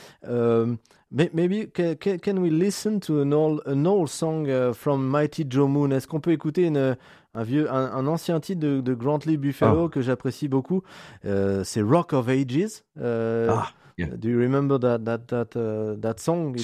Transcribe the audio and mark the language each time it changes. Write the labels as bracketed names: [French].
[English] Maybe can we listen to an old song from Mighty Joe Moon? [French] Est-ce qu'on peut écouter un ancien titre de Grantley Buffalo Oh. que j'apprécie beaucoup? C'est Rock of Ages. Ah, [English] Do you remember that song?